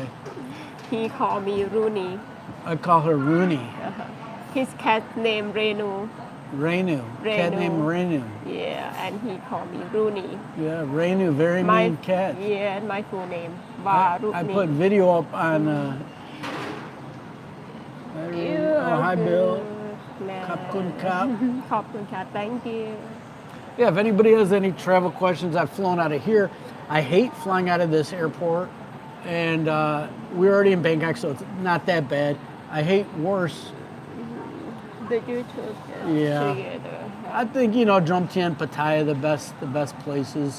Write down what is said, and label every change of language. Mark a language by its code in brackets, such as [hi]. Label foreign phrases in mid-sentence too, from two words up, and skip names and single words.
[en] He called me Rooney. I call her Rooney. His cat named Renu. Renu. Cat named Renu. Yeah, and he called me Rooney. Yeah, Renu, very mean cat. Yeah, and my full name, I Warunee. put video up on. Oh, hi, Bill. [th] ขอบคุณครับ. ขอบคุณครับ, [en] thank you. Yeah, if anybody has any travel questions, I've flown out of here. I hate flying out of this airport, and we're already in Bangkok, so it's not that bad. I hate worse. The YouTube. Yeah. Together. I think, Jomtien, Pattaya, the best places.